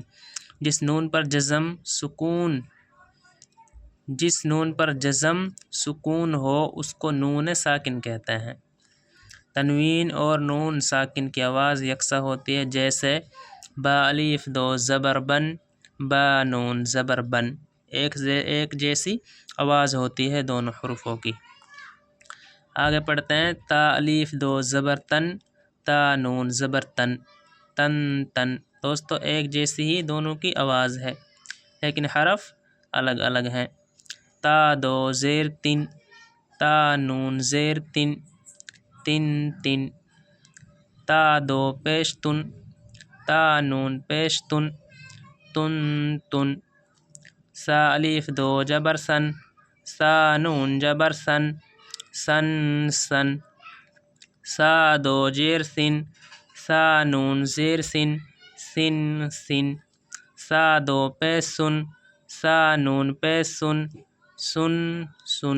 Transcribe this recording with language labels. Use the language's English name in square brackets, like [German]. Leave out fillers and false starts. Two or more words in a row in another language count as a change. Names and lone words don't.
[Urdu] جس نون پر جزم سکون ہو اس کو نون ساکن کہتے ہیں۔ تنوین اور نون ساکن کی آواز یکساں ہوتی ہے، جیسے با الف دو زبر بن، با نون زبر بن، ایک جیسی آواز ہوتی ہے دونوں حروفوں کی۔ آگے پڑھتے ہیں۔ تا الف دو زبر تن، تا نون زبر تن، تن تن۔ دوستو ایک جیسی ہی دونوں کی آواز ہے لیکن حرف الگ الگ ہیں۔ تا دو زیر تن، تا نون زیر تن، تن تن۔ تا دو پیش تن، تا نون پیش تن، تن تن۔ سا الف دو جبر سن، سا نون جبر سن، سن سن۔ سا دو زیر سن، سا نون زیر سن، سن سن۔ سا دو پیش سن، سا نون پیش سن، سن سن۔